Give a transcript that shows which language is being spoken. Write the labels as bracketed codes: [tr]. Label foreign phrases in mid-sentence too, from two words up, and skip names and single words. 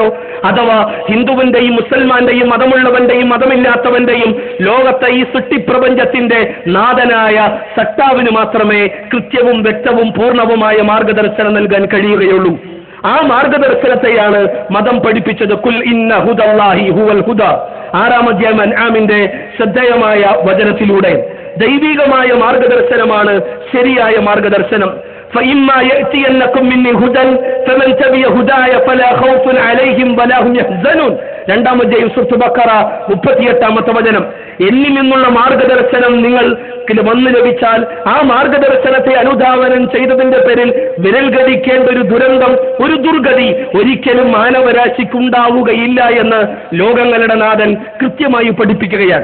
[ml] അഥവാ ഹിന്ദുവിന്റെയും മുസൽമാന്റെയും മതമുള്ളവന്റെയും മതമില്ലാത്തവന്റെയും ലോകത്തെ ഈ സൃഷ്ടിപ്രപഞ്ചത്തിന്റെ നാഥനായ സട്ടാവിന് മാത്രമേ കൃത്യവും വ്യക്തവും പൂർണ്ണവുമായ മാർഗദർശനം നൽകാൻ കഴിയുകയുള്ളൂ. ആ മാർഗദർശനത്തെയാണ് മതം പഠിപ്പിച്ചത്. [ar] قل إن هدى الله هو الهدى. [ml] 6-ാം അധ്യായം അൻആമിന്റെ ശ്രദ്ധേയമായ വചനത്തിലൂടെ ദൈവികമായ മാർഗദർശനമാണ് ശരിയായ മാർഗദർശനം. [ar] فإما يأتينكم مني هدى فمن تبع هداي فلا خوف عليهم ولا هم يحزنون. [ml] 2-ാം അധ്യായം സൂറത്ത് ബഖറ 38-ാമത്തെ വചനം. എന്നിൽ നിന്നുള്ള മാർഗദർശനം നിങ്ങൾക്ക് വന്നു ലഭിച്ചാൽ ആ മാർഗദർശനത്തെ അനുധാവനം ചെയ്തതിന്റെ പേരിൽ വിരൽ ഗതിക്കേണ്ട ഒരു ദുരന്തം, ഒരു ദുർഗതി ഒരിക്കലും മാനവരാശിക്കുണ്ടാവുകയില്ല എന്ന് ലോകങ്ങളുടെ നാഥൻ കൃത്യമായി പഠിപ്പിക്കുകയാണ്.